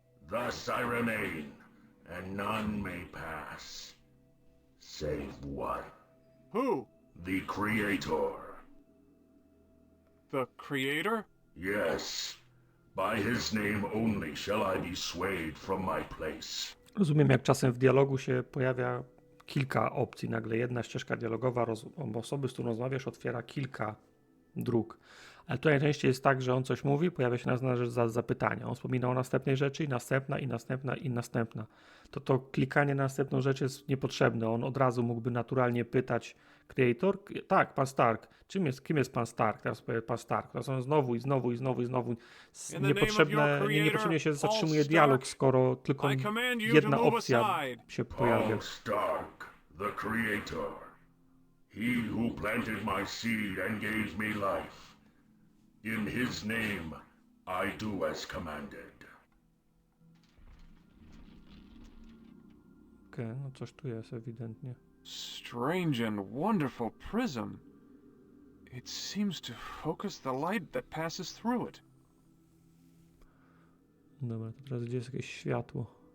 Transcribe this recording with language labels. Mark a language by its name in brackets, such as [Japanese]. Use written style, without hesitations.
[English] Thus I remain, and none may pass, save one. Who? The Creator. The Creator? Yes. By his name only shall I be swayed from my place. [Polish] Rozumiem, jak czasem w dialogu się pojawia kilka opcji. Nagle jedna ścieżka dialogowa osoby, z którą rozmawiasz, otwiera kilka dróg. Ale tutaj najczęściej jest tak, że on coś mówi, pojawia się następna rzecz za zapytania. On wspomina o następnej rzeczy i następna, i następna, i następna. To klikanie na następną rzecz jest niepotrzebne. On od razu mógłby naturalnie pytać Creator. Tak, pan Stark. Kim jest pan Stark? Teraz powie pan Stark. Teraz on znowu i znowu i znowu i znowu. Niepotrzebnie się zatrzymuje dialog, skoro tylko jedna opcja się pojawia. [English] Paul Stark, the Creator. He who planted my seed and gave me life. In his name, I do as commanded. [Polish] Okej, no coś tu jest ewidentnie. [English] Strange and wonderful prism. It seems to focus the light that passes through it. [Polish] Dobra, to teraz gdzie jest jakieś światło?